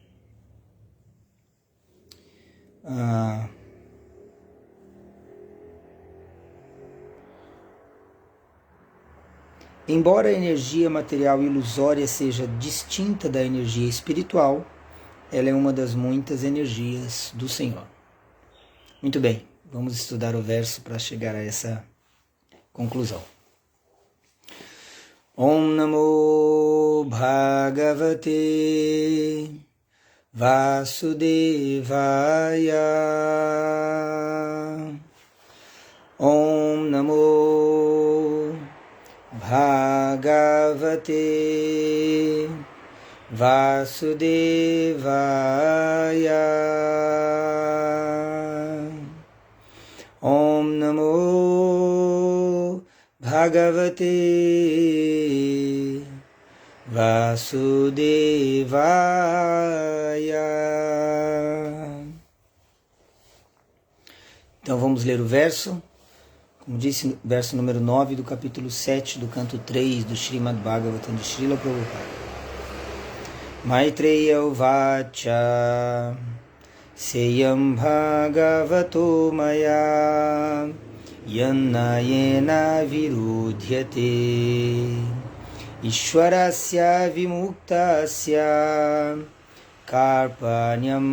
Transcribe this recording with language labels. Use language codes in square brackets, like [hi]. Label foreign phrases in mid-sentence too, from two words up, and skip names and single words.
[pt] Embora a energia material ilusória seja distinta da energia espiritual, ela é uma das muitas energias do Senhor. Muito bem, vamos estudar o verso para chegar a essa conclusão. [sa] ॐ नमो भगवते वासुदेवाय. ॐ नमो भगवते वासुदेवाय. ॐ नमो भगवते वासुदेवाय. [pt] Então vamos ler o verso. Como disse, verso número 9 do capítulo 7 do canto 3 do Srimad Bhagavatam de Srila Prabhupada. [sa] मैत्रेय उवाच सेयं भगवतो माया यन्नयेन विरुध्यते ईश्वरस्य विमुक्तस्य कार्पण्यम्